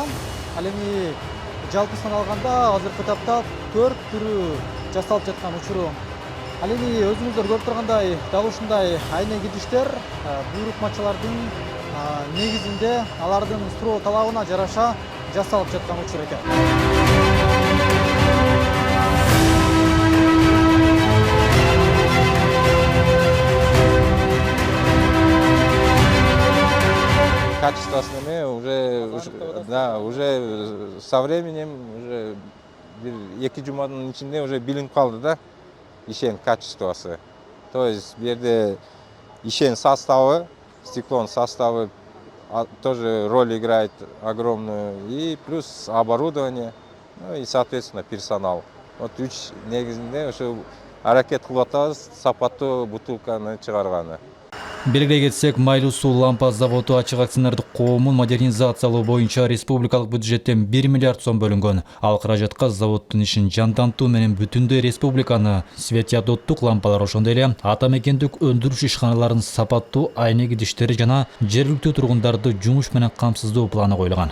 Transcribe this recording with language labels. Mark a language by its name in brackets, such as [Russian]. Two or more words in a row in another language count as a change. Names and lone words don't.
[Kyrgyz] Ал эми жалпысынан алганда азыркы тапта 4 түрү жасалып жаткан учуру. Ал эми өзүңүздөр көрүп тургандай дал ушундай айнек идиштер буйрукмачылардын негизинде алардын суроо талабына жараша жасалып жаткан учур экен. [Russian] Качественными уже со временем уже [Kyrgyz] эки жуманын ичинде уже билинип калды да ишенин качествосы. [Russian] То есть [Kyrgyz] бу жерде ишенин составы, стеклонун составы [Russian] тоже роль играет огромную, и плюс оборудование, ну и соответственно персонал. [Kyrgyz] Вот үч негизинде ошо аракет кылып атабыз сапаттуу бутылканы чыгарганы. Белгилей кетсек, Майлуу суу лампа заводу ачык акционердик коомун модернизациялоо боюнча республикалык бюджеттен 1 миллиард сом бөлүнгөн. Ал каражатка заводдун ишин жандантуу менен бүтүндөй республиканы светодоттук лампалар, ошондой эле ата мекендик өндүрүш ишканаларын сапаттуу айнек идиштери жана жергиликтүү тургундарды жумуш менен камсыздоо планы коюлган.